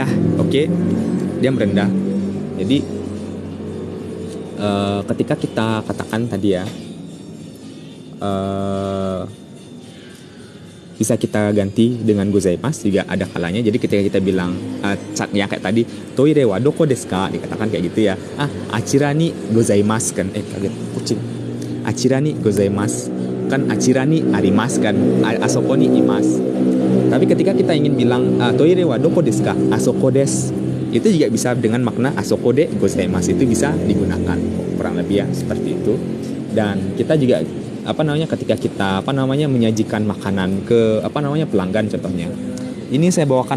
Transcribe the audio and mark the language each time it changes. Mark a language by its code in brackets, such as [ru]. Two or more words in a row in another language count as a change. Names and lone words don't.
[id] Oke. Dia merendah. Jadi ketika kita katakan tadi ya, bisa kita ganti dengan gozaimasu juga ada kalanya. Jadi ketika kita bilang yang kayak tadi, [ja] トイレはどこですか, [id] dikatakan kayak gitu ya. [ja] あちらにございます [id] kan. Kaget kucing. [ja] あちらにございます. Kan あちらにあります kan. あそこにいます. [id] Tapi ketika kita ingin bilang [ja] トイレはどこですか？あそこです. [id] Itu juga bisa dengan makna [ja] あそこでございます, [id] itu bisa digunakan. Kurang lebih ya seperti itu. Dan kita juga ketika kita menyajikan makanan ke pelanggan contohnya. Ini saya bawakan